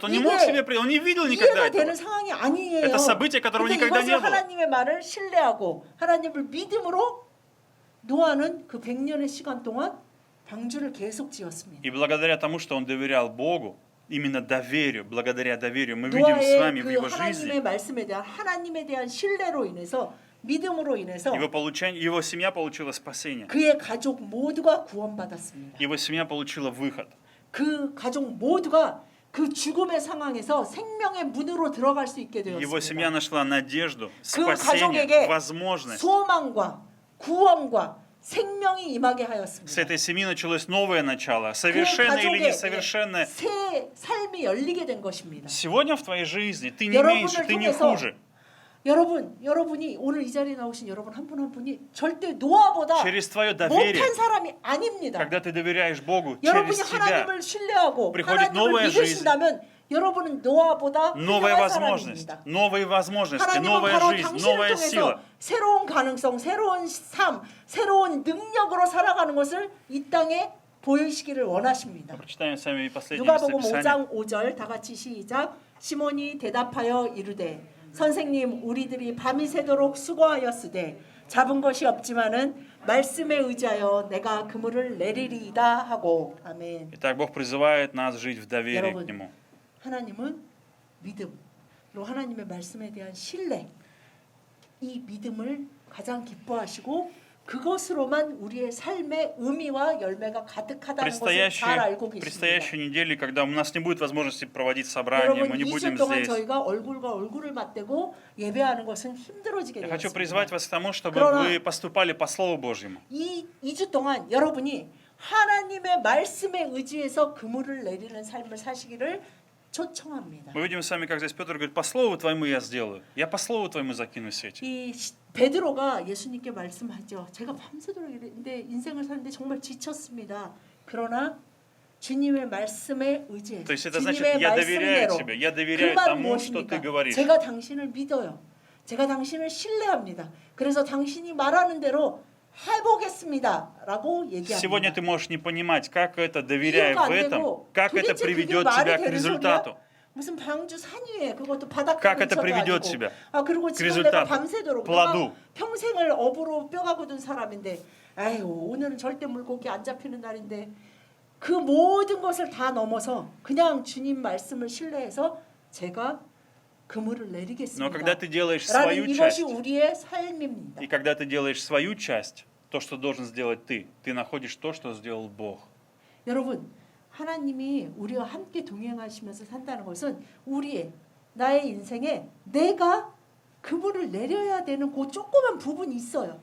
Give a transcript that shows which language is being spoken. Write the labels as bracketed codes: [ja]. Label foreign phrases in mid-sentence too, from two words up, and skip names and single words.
[ru] Он не мог себе, он не видел никогда [ko] 이해가 되는 [ru] этого. [ko] 상황이 아니에요. [ru] Это событие, которого [ko] 근데 [ru] никогда не [ko] 이것을 [ru] было. [ko] 하나님의 말을 신뢰하고 하나님을 믿음으로 노아는 그 100년의 시간 동안 방주를 계속 지었습니다. [ru] И благодаря тому, что он доверял Богу, именно доверию, благодаря доверию, мы видим с вами [ko] 노아의 [ru] в [ko] 그 [ru] его [ko] 하나님의 [ru] жизни, [ko] 말씀에 대한 하나님에 대한 신뢰로 인해서 믿음으로 인해서 [ru] его семья получила спасение. [ko] 그의 가족 모두가 구원받았습니다. [ru] Его семья получила выход. [ko] 그 가족 모두가 그 죽음의 상황에서 생명의 문으로 들어갈 수 있게 [ru] Его семья [ko] 되었습니다. [ru] нашла надежду, [ko] 그 [ru] спасение, [ko] 가족에게 [ru] возможность. [ko] 소망과 구원과 생명이 임하게 [ru] С [ko] 하였습니다. [ru] этой семьи началось новое начало, [ko] 그 [ru] совершенное или [ko] 가족의 [ru] несовершенное. [ko] 새 삶이 열리게 된 것입니다. [ru] Сегодня в твоей жизни ты не [ko] 여러분을 [ru] меньше, ты не [ko] 통해서 [ru] хуже. [ko] 여러분이 오늘 이 자리에 나오신 여러분 한 분 한 분이 절대 노아보다 [ru] Через твое доверие, [ko] 못한 사람이 아닙니다. [ru] когда ты доверяешь Богу, [ko] 여러분이 [ru] через тебя [ko] 하나님을 신뢰하고 [ru] приходит [ko] 하나님을 [ru] новая [ko] 믿으신다면 여러분은 노아보다 [ru] новая [ko] 훌륭한 [ru] возможность, [ko] 사람입니다. [ru] новые возможности, [ko] 하나님은 [ru] новая [ko] 바로 [ru] жизнь, [ko] 당신을 [ru] новая [ko] 통해서 [ru] сила. [ko] 새로운 가능성, 새로운 삶, 새로운 능력으로 살아가는 것을 이 땅에 보이시기를 원하십니다. [ru] Прочитаем с вами последнее [ko] 누가복음 [ru] местописание. [ko] 5장 5절 다 같이 시작. 시몬이 대답하여 이르되 선생님 우리들이 밤이 새도록 수고하였으되 잡은 것이 없지만은 말씀에 의지하여 내가 그물을 내리리이다 하고 아멘. [ru] Итак, Бог призывает нас жить в доверии к [ko] 여러분, [ru] Нему. [ko] 하나님은 믿음, 그리고 하나님의 말씀에 대한 신뢰, 이 믿음을 가장 기뻐하시고 그것으로만 우리의 삶의 의미와 열매가 가득하다는 것을 잘 알고 계십니다. [ru] Предстоящей неделе, когда у нас не будет возможности проводить собрания, мы [ko] 여러분 [ru] не [ko] 2주 [ru] будем [ko] 동안 [ru] здесь. [ko] 저희가 얼굴과 얼굴을 맞대고 예배하는 것은 힘들어지게 [ru] Я хочу [ko] 되었습니다. [ru] призвать вас к тому, чтобы [ko] 그러나 [ru] вы поступали по Слову Божьему. [ko] 이 2주 동안 여러분이 하나님의 말씀에 의지해서 그물을 내리는 삶을 사시기를 초청합니다. [ru] Мы видим с вами, как здесь Петр говорит, по Слову Твоему я сделаю. Я по Слову Твоему закину сети. [ko] 이 베드로가 예수님께 말씀하죠. 제가 밤새도록 일했는데 인생을 사는데 정말 지쳤습니다. 그러나 주님의 말씀에 의지해 [ru] То есть это значит, [ko] 주님의 [ru] я доверяю [ko] 말씀대로 [ru] тебе, я [ko] 그 [ru] доверяю [ko] 말은 [ru] тому, что ты [ko] 무엇입니까? [ru] говоришь. [ko] 제가 당신을 믿어요. 제가 당신을 신뢰합니다. 그래서 당신이 말하는 대로 해보겠습니다라고 [ru] Сегодня [ko] 얘기합니다. [ru] ты можешь не понимать, как это, доверяя [ko] 이해가 [ru] в [ko] 안 [ru] этом, [ko] 되고 [ru] как это [ko] 도대체 그게 [ru] приведет [ko] 말이 [ru] тебя к [ko] 되는 [ru] результату. [ko] 무슨 방주 산 위에 그것도 바닷가 [ru] Как это [ko] 근처도 [ru] приведет [ko] 아니고. [ru] тебя [ko] 그리고 [ru] к [ko] 지금 내가 [ru] результату, [ko] 밤새도록 [ru] плоду. [ko] 내가 평생을 업으로 뼈가 굳은 사람인데 아유 오늘은 절대 물고기 안 잡히는 날인데 그 모든 것을 다 넘어서 그냥 주님 말씀을 신뢰해서 제가 그물을 [ru] Но [ko] 내리겠습니다. [ru] когда ты делаешь свою [ko] 라는 이것이 [ru] часть, [ko] 우리의 삶입니다. [ru] и когда ты делаешь свою часть, то, что должен сделать ты находишь то, что сделал Бог. [ko] 여러분 하나님이 우리와 함께 동행하시면서 산다는 것은 나의 인생에 내가 그분을 내려야 되는 그 조그만 부분이 있어요.